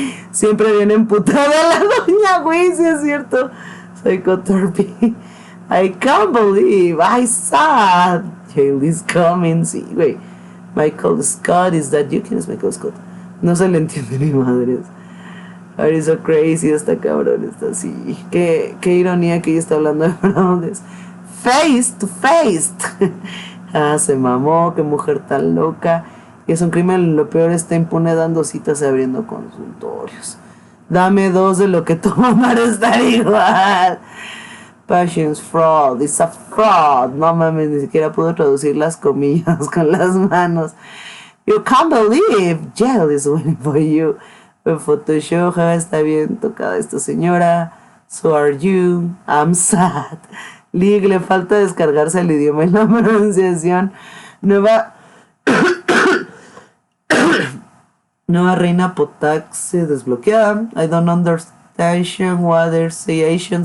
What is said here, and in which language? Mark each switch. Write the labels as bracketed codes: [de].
[es] Siempre viene emputada la doña, güey, sí es cierto. [en] Psychotherapy. I can't believe I saw Jail is coming. [es] Sí, güey. [en] Michael Scott, is that you? [es] ¿Quién es Michael Scott? No se le entiende ni madres. [en] Are so crazy, [es] está cabrón, está así. Qué ironía que ella está hablando de fraudes. [en] Face to face. [es] Se mamó, qué mujer tan loca. Y es un crimen, lo peor está impune dando citas y abriendo consultorios. Dame 2 de lo que toma para estar igual. [en] Passions fraud, it's a fraud. [es] No mames, ni siquiera puedo traducir las comillas con las manos. [en] You can't believe jail is waiting for you. [es] En Photoshop está bien tocada esta señora. [en] So are you. I'm sad. [es] Lig, le falta descargarse el idioma y la pronunciación. Nueva Nueva reina Potaxe desbloqueada. [en] I don't understand what they're saying.